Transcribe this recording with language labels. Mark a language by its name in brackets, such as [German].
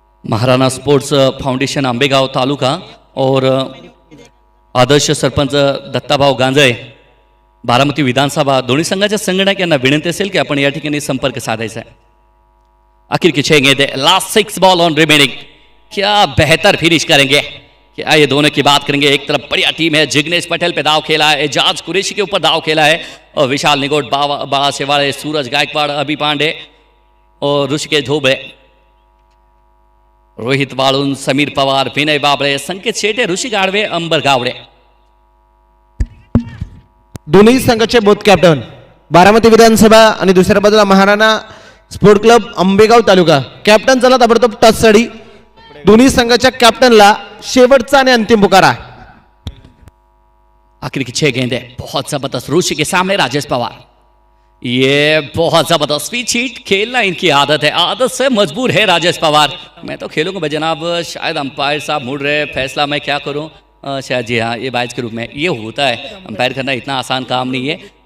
[Marathi] Maharana sports foundation Ambegaon तालुका और आदर्श सरपंच दत्ताभाऊ गांजळे, बारामती विधानसभा दोन्ही संघाच्या संघटक यांना विनंती असेल की आपण या ठिकाणी संपर्क साधायचा आहे। [Hindi] आखिर की 6 गेंदें, [English] Last 6 ball on remaining. [Hindi] क्या बेहतर फिनिश करेंगे? क्या ये दोनों की बात करेंगे। एक तरफ बढ़िया टीम है, जिग्नेश पटेल पे दाव खेला है, एजाज कुरैशी के ऊपर दाव खेला है और विशाल निगोट, बाबा शेवाड़े, सूरज गायकवाड़, अभी पांडे और ऋषिकेश धोबे, रोहित वाळुंज, समीर पवार, विनय बाबळे, संकेत शेटे, ऋषी गाडवे, अंबर गावडे। [Marathi] दोन्ही संघाचे बोथ कॅप्टन, बारामती विधानसभा आणि दुसऱ्या बाजूला महाराणा स्पोर्ट क्लब आंबेगाव तालुका. कॅप्टन चला ताबडतोब टचसाठी. दोन्ही संघाच्या कॅप्टनला शेवटचा आणि अंतिम पुकारा. [Hindi] आखिरी की 6 गेंदें बहुत जबरदस्त. ऋषि के सामने राजेश पवार. ये बहुत जबरदस्त स्विच हिट खेलना इनकी आदत है, आदत से मजबूर है राजेश पवार. मैं तो खेलूंगा भाई जनाब, शायद अंपायर साहब मुड़ रहे, फैसला मैं क्या करूं. शायद जी हाँ, ये बाइज के रूप में ये होता है. अंपायर करना इतना आसान काम नहीं है.